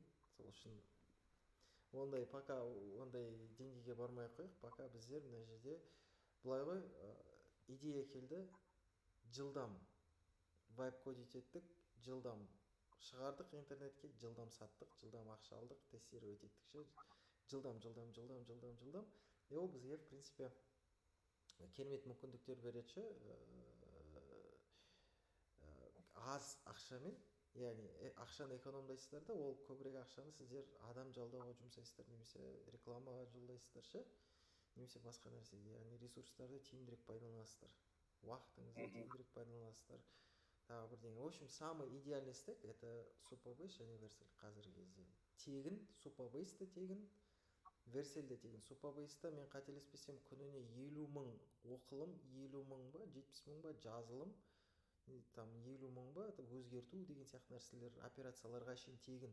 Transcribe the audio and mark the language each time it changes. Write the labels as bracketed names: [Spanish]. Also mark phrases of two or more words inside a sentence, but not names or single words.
[Kazakh] Сол үшін ондай пока ондай деңгейге бармай қойық, пока біздер мына жерде былай ғой, идея келді, жылдам вайп-кодить еттік, жылдам шығардық интернетке, жылдам саттық, жылдам ақша алдық, тестировать еттік ше. Жылдам. И ол бізге, [Russian] в принципе, [Kazakh] керемет мүмкіндіктер береді ше. Аз ақшамен, яғни ақшаны экономдайсыздар да, ол көбірек ақшаны сіздер адам жалдауға жұмсайсыздар, немесе рекламаға жолдайсыздар ше. немесе басқа нәрсеге, яғни ресурстарды тиімдірек пайдаланасыздар, уақытыңызды тиімдірек пайдаланасыздар, тағы бірдеңе. [Russian] В общем, самый идеальный стек это Supabase және Vercel [Kazakh] қазіргі кезде. Тегін, Supabase да тегін, Vercel де тегін. Supabase-та мен қателеспесем күніне 50 мың оқылым, 50 мың ба, 70 мың ба жазылым, там 50 мың ба өзгерту деген сияқты нәрселер, операцияларға шейін тегін.